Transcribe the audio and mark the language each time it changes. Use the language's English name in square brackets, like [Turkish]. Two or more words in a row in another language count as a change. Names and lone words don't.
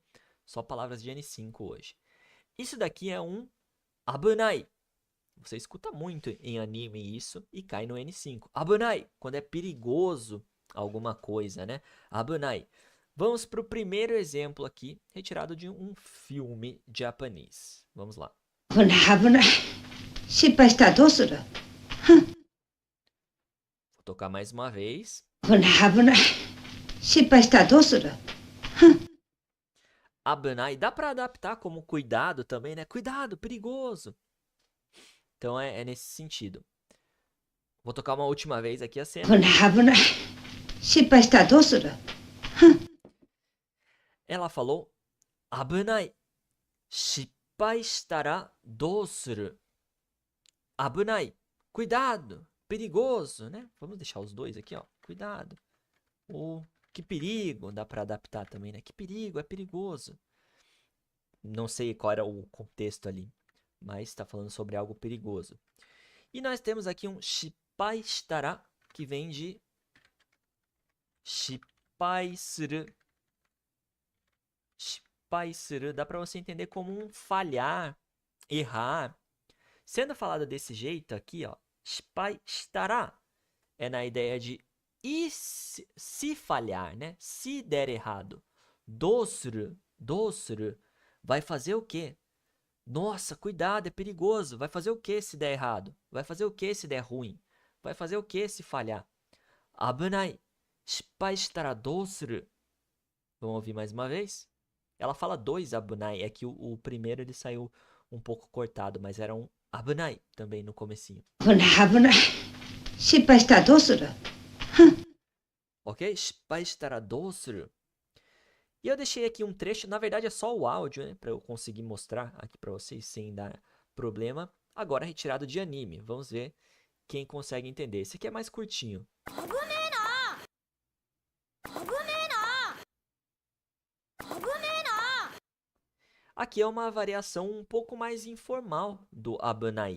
[Portuguese] Só palavras de N5 hoje. Isso daqui é um abunai. Você escuta muito em anime isso e cai no N5. Abunai, quando é perigoso alguma coisa, né? Abunai. Vamos para o primeiro exemplo aqui, retirado de um filme japonês. Vamos lá. [Japanese] 危ない危ない。失敗したらどうする？ [Portuguese] Vou tocar mais uma vez. [Japanese] 危ない危ない。失敗したらどうする？ [Portuguese] Abunai dá para adaptar como cuidado também, né? Cuidado, perigoso. Então é nesse sentido. Vou tocar uma última vez aqui a [Japanese] 危 [Portuguese] cena. [Japanese] ない危ない。失敗したらどうする？ [Portuguese] Ela falou abunai. [Japanese] 失敗したらどうする? [Portuguese] Abunai. Cuidado, perigoso, né? Vamos deixar os dois aqui, ó. Cuidado. Ou que perigo, dá para adaptar também, né? Que perigo, é perigoso. Não sei qual era o contexto ali, mas está falando sobre algo perigoso. E nós temos aqui um [Japanese] 失敗したら, [Portuguese] que vem de [Japanese] 失敗する. 失敗する [Portuguese] dá para você entender como um falhar, errar. Sendo falado desse jeito aqui, ó, [Japanese] 失敗したら [Portuguese] é na ideia de e se falhar, né? Se der errado. Dosuru vai fazer o quê? Nossa, cuidado, é perigoso. Vai fazer o quê se der errado? Vai fazer o quê se der ruim? Vai fazer o quê se falhar? Abunai. [Japanese] 失敗したらどうする. [Portuguese] Vamos ouvir mais uma vez? Ela fala dois abunai. É que o primeiro ele saiu um pouco cortado, mas era um abunai também no comecinho. [Japanese] 危ない危ない。失敗したらどうする？ [Portuguese] Ok? [Japanese] 失敗したらどうする. [Portuguese] E eu deixei aqui um trecho, na verdade é só o áudio, né? Para eu conseguir mostrar aqui para vocês sem dar problema. Agora retirado de anime. Vamos ver quem consegue entender. Esse aqui é mais curtinho. Aqui é uma variação um pouco mais informal do abunai.